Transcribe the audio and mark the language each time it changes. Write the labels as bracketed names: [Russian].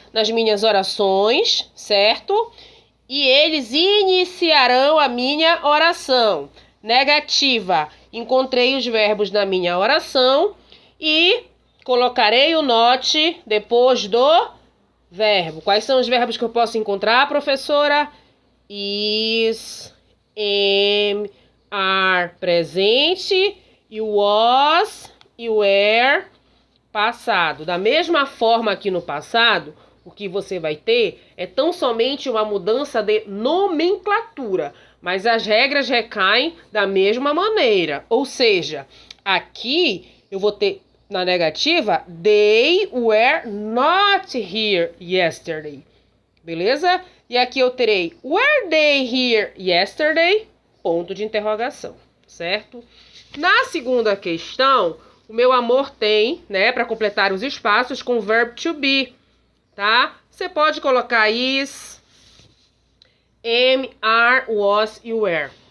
[Portuguese] Nas minhas orações, certo? E eles iniciarão a minha oração. Negativa, encontrei os verbos na minha oração e colocarei o not depois do verbo. Quais são os verbos que eu posso encontrar, professora? Is, am, are, presente, e was e were, passado. Da mesma forma aqui no passado, o que você vai ter é tão somente uma mudança de nomenclatura, mas as regras recaem da mesma maneira. Ou seja, aqui eu vou ter na negativa, [English] they were not here yesterday. [Portuguese] Beleza? E aqui eu terei, [English] were they here yesterday? [Portuguese] Ponto de interrogação, certo? Na segunda questão, o meu amor tem, né, para completar os espaços com o verbo to be. Tá? Você pode colocar is, am, are, was e were.